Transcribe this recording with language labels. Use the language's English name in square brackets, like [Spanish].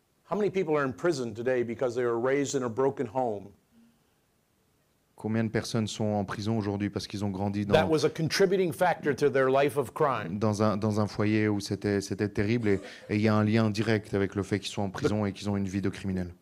[English] How many people are in prison today because they were raised in a broken home [French] Combien de personnes sont en prison aujourd'hui parce qu'ils ont grandi [English] that was a contributing factor to their life of crime? [French] dans un foyer où c'était terrible et il y a un lien direct avec le fait qu'ils soient en prison et qu'ils ont une vie de criminel.